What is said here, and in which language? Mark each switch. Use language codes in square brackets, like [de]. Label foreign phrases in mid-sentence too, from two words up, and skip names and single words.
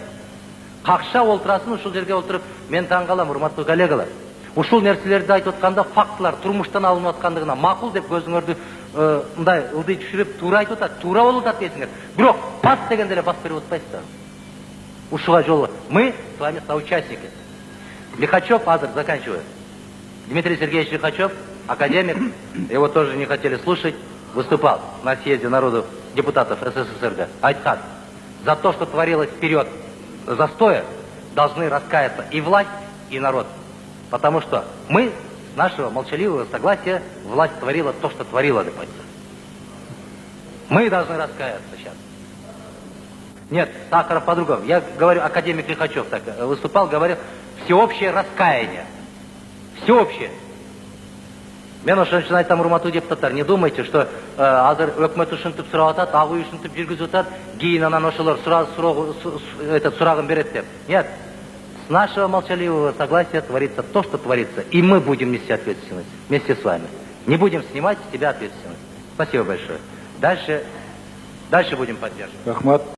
[ky] Какша олтурасын ушул жерге олтуруп, мен таң калам, урматтуу коллегалар. Ушул нерселерди айтып атканда фактылар турмуштан алынып аткандыгына макул деп көзүңөрдү мындай ылдый түшүрүп туура айтып атат, туура болуп атат дейсиңер. Бирок пас дегенде эле бас берип атпайсыздар. Ушуга жолу. [ru] Мы с вами соучастники. Лихачев азыр заканчивает. Дмитрий Сергеевич Лихачев, академик, его тоже не хотели слушать, выступал на съезде народов депутатов СССР. Айткан, за то, что творилось вперед застоя, должны раскаяться и власть, и народ. Потому что мы, с нашего молчаливого согласия, власть творила то, что творила. Мы должны раскаяться сейчас. Нет, Сахаров по-другому. Я говорю, академик Лихачев так выступал, говорил, всеобщее раскаяние. Всеобщее. [ky] Мен ошон айтам, урматтуу депутаттар, [ru] не думайте, что [ky] азыр өкмөт ушинтип сурап атат, ак үй ушинтип жүргүзүп атат, кийин анан ошолор сурагын берет деп. [ru] Нет. С нашего молчаливого согласия творится то, что творится. И мы будем нести ответственность вместе с вами. Не будем снимать с себя ответственность. Спасибо большое. Дальше будем поддерживать.